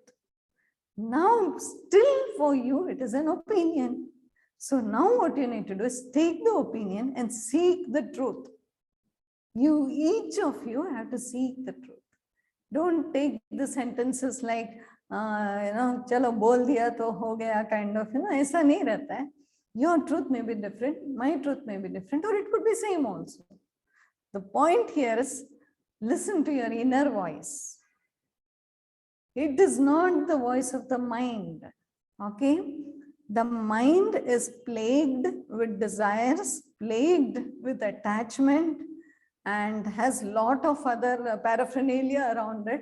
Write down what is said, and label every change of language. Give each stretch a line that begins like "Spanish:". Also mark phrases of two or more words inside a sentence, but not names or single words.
English: Now, still for you, it is an opinion. So now what you need to do is take the opinion and seek the truth. Each of you have to seek the truth. Don't take the sentences like,
Hindi: चलो बोल दिया तो हो गया,
English: kind of,
Hindi: ऐसा नहीं रहता है.
English: Your truth may be different, my truth may be different, or it could be same also. The point here is, listen to your inner voice. It is not the voice of the mind, okay? The mind is plagued with desires, plagued with attachment, and has lot of other paraphernalia around it.